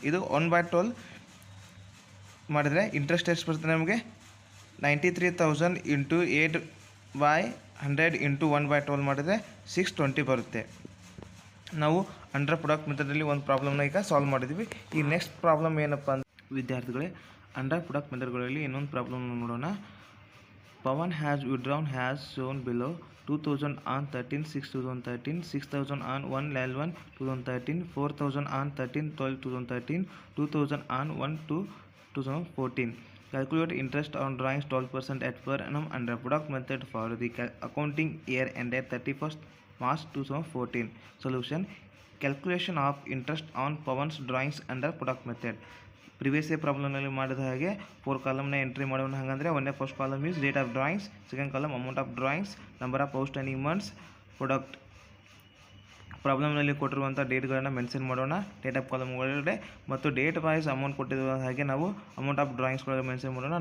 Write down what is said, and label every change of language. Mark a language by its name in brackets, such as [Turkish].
[Kannada] ಇದು 1/12 ಮಾಡಿದರೆ ಇಂಟ್ರೆಸ್ಟ್ ಎಷ್ಟು ಬರ್ತದೆ ನಮಗೆ 93,000 ಇಂಟು 8/100 ಇಂಟು 1/12 ಮಾಡಿದರೆ 620 ಬರುತ್ತೆ. ನಾವು ಅಂಡರ್ ಪ್ರಾಡಕ್ಟ್ ಮೆಥಡಲ್ಲಿ ಒಂದು ಪ್ರಾಬ್ಲಮ್ನ ಈಗ ಸಾಲ್ವ್ ಮಾಡಿದ್ವಿ. ಈ ನೆಕ್ಸ್ಟ್ ಪ್ರಾಬ್ಲಮ್ ಏನಪ್ಪ ಅಂದರೆ ವಿದ್ಯಾರ್ಥಿಗಳೇ, ಅಂಡರ್ ಪ್ರಾಡಕ್ಟ್ ಮೆಥಡ್ಗಳಲ್ಲಿ ಇನ್ನೊಂದು ಪ್ರಾಬ್ಲಮ್ ನೋಡೋಣ. [English] Pawan has withdrawn as shown below 2,000 on 13/6/2013, 6,000 on 1/11/2013, 4,000 on 13/12/2013, 2,000 on 1/2/2014. Calculate interest on drawings 12% at per annum under product method for the accounting year ended 31st March 2014. Solution: calculation of interest on Pawan's drawings under product method. [Kannada] Previous ಪ್ರಾಬ್ಲಮ್ನಲ್ಲಿ ಮಾಡಿದ ಹಾಗೆ 4 ಕಾಲಮ್ನ entry ಮಾಡೋಣ. ಹಾಗಂದರೆ [English] First column is date of drawings, second column amount of drawings, number of outstanding months, product. [Kannada] ಪ್ರಾಬ್ಲಮ್ನಲ್ಲಿ ಕೊಟ್ಟಿರುವಂಥ ಡೇಟ್ಗಳನ್ನು mention ಮಾಡೋಣ date of column ಒಳಗಡೆ, ಮತ್ತು date wise amount ಕೊಟ್ಟಿರುವ ಹಾಗೆ ನಾವು ಅಮೌಂಟ್ ಆಫ್ ಡ್ರಾಯಿಂಗ್ಸ್ ಒಳಗೆ ಮೆನ್ಷನ್ ಮಾಡೋಣ.